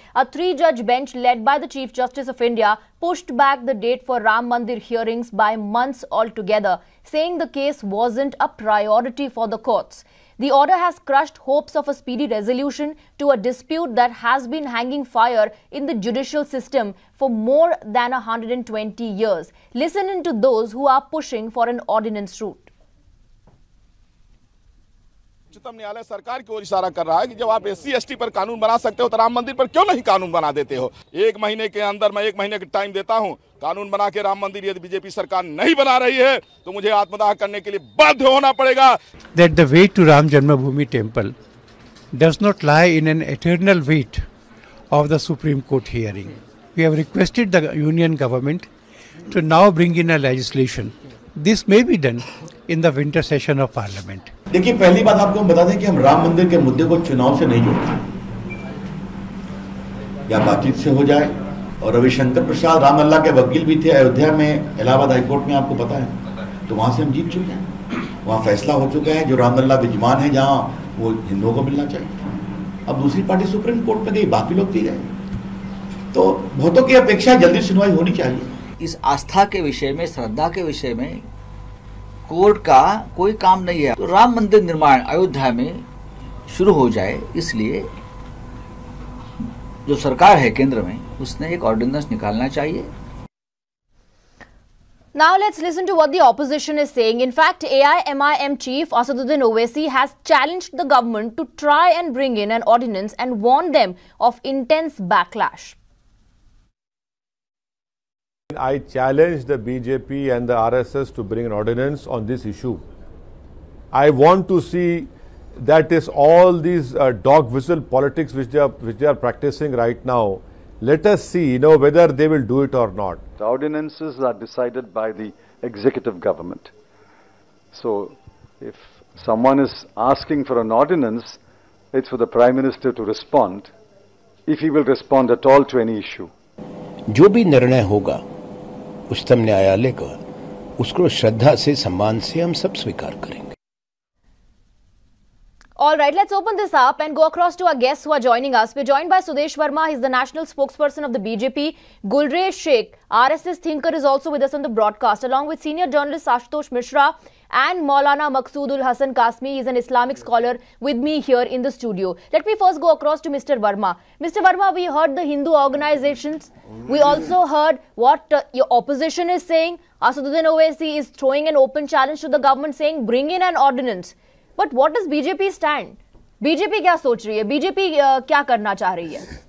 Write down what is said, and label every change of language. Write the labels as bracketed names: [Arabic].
[English] A three-judge bench led by the Chief Justice of India pushed back the date for Ram Mandir hearings by months altogether, saying the case wasn't a priority for the courts. The order has crushed hopes of a speedy resolution to a dispute that has been hanging fire in the judicial system for more than 120 years. Listen in to those who are pushing for an ordinance route. [Hindi] उच्चतम न्यायालय सरकार की ओर इशारा कर रहा है कि जब आप SC/ST पर कानून बना सकते हो तो राम मंदिर पर क्यों नहीं कानून बना देते हो। एक महीने के अंदर मैं 1 महीने का टाइम देता हूं, कानून बना के राम मंदिर यदि बीजेपी सरकार नहीं बना रही है तो मुझे आत्मदाह करने के लिए बाध्य होना पड़ेगा। [English] That the way to Ram Janmabhoomi temple does not lie in an eternal wait of the Supreme Court hearing. We have requested the union government to now bring in a legislation. This may be done in the winter session of Parliament. [Hindi] देखिए, पहली बात आपको हम बता दें कि हम राम मंदिर के मुद्दे को चुनाव से नहीं जोड़ते, या बातचीत से हो जाए। और रविशंकर प्रसाद रामलला के वकील भी थे अयोध्या में, इलाहाबाद हाईकोर्ट में, आपको पता है, तो वहां से हम जीत चुके हैं। वहां फैसला हो चुका है, जो रामलला विद्यमान है जहां, वो हिंदुओं को मिलना चाहिए। अब दूसरी पार्टी सुप्रीम कोर्ट में गई, बाकी लोग भी गए, तो बहुतों की अपेक्षा जल्दी सुनवाई होनी चाहिए। इस आस्था के विषय में, श्रद्धा के विषय में कोर्ट का कोई काम नहीं है। तो राम मंदिर निर्माण अयोध्या में शुरू हो जाए, इसलिए जो सरकार है केंद्र में, उसने एक ऑर्डिनेंस निकालना चाहिए। [English] Now let's listen to what the opposition is saying. In fact, AIMIM chief Asaduddin Owaisi has challenged the government to try and bring in an ordinance and warned them of intense backlash. I challenge the BJP and the RSS to bring an ordinance on this issue. I want to see that is all these dog whistle politics which they are practicing right now. Let us see, whether they will do it or not. The ordinances are decided by the executive government. So, if someone is asking for an ordinance, it's for the Prime Minister to respond, if he will respond at all to any issue. [Hindi] जो भी निर्णय होगा उच्चतम न्यायालय का, उसको श्रद्धा से, सम्मान से हम सब स्वीकार करेंगे। [English] All right, let's open this up and go across to our guests who are joining us. We're joined by Sudesh Verma. He's the national spokesperson of the BJP. Gulresh Sheikh, RSS thinker, is also with us on the broadcast, along with senior journalist Ashutosh Mishra and Maulana Maqsoodul Hasan Kasmi. He's an Islamic scholar with me here in the studio. Let me first go across to Mr. Verma. Mr. Verma, we heard the Hindu organizations. We also heard what your opposition is saying. Asaduddin Owaisi is throwing an open challenge to the government, saying bring in an ordinance. But what does BJP stand? [Hindi] BJP क्या सोच रही है? BJP क्या करना चाह रही है?